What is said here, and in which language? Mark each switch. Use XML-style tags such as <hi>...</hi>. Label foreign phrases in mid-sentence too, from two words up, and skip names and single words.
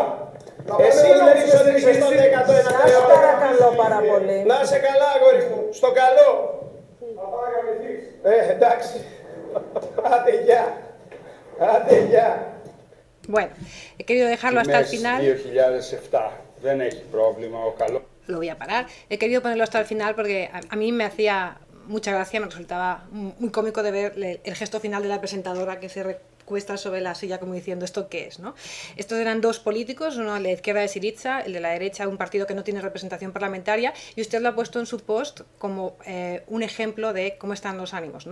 <el>Εσύ νομίζεις ότι είσαι στο 19ο αιώνα. Σας παρακαλώ πάρα πολύ. Να είσαι καλά, αγόρι μου, στο καλό. Εντάξει. Άντε γεια. Άντε γεια.</el> <es>Bueno, he querido dejarlo hasta el final. 2007.</es> <el>Δεν έχει πρόβλημα ο καλό.</el> <es>Lo voy a parar. He querido ponerlo hasta el final porque a mí me hacía mucha gracia, me resultaba muy cómico de ver el gesto final de la presentadora que se recuesta sobre la silla como diciendo ¿esto qué es? ¿no? Estos eran dos políticos, uno de la izquierda de Syriza, el de la derecha, un partido que no tiene representación parlamentaria, y usted lo ha puesto en su post como un ejemplo de cómo están los ánimos, ¿no?</es>